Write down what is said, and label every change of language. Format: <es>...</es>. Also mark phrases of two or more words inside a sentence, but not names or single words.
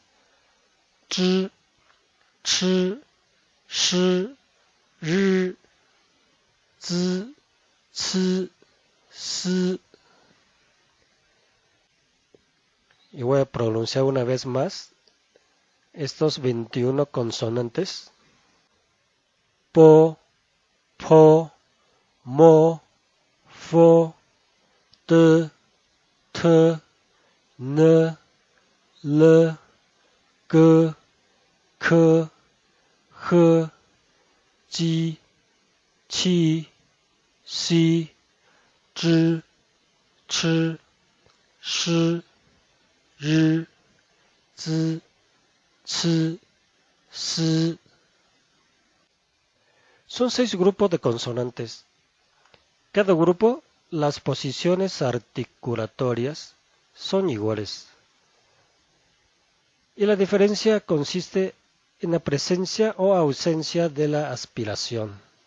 <zh>Zh, ch, sh, r, z, ts, s.</zh> <es>Y voy a pronunciar una vez más estos 21 consonantes.</es> <zh>Po, po, mo, fo, t, n, l, g, k, h, ji, chi, si, zhi, chi, shi, ri, zi, ci, si.</zh> <es>Son 6 grupos de consonantes. Cada grupo, las posiciones articulatorias son iguales. Y la diferencia consiste en la presencia o ausencia de la aspiración.</es>